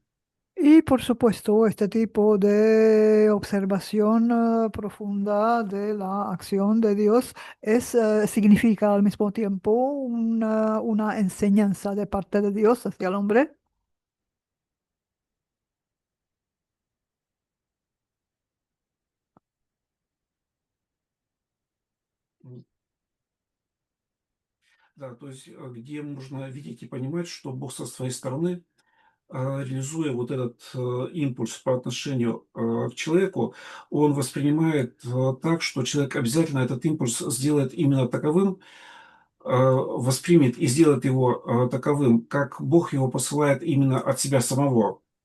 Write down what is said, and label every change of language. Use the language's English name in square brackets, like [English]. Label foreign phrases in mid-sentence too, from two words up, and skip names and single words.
[Spanish] Y por supuesto, este tipo de observación profunda de la acción de Dios significa al mismo tiempo una enseñanza de parte de Dios hacia el hombre. М. [Russian] Да, то есть, где можно видеть и понимать, что Бог со своей стороны, реализуя вот этот импульс по отношению к человеку, он воспринимает так, что человек обязательно этот импульс сделает именно таковым, воспримет и сделает его таковым, как Бог его посылает именно от себя самого.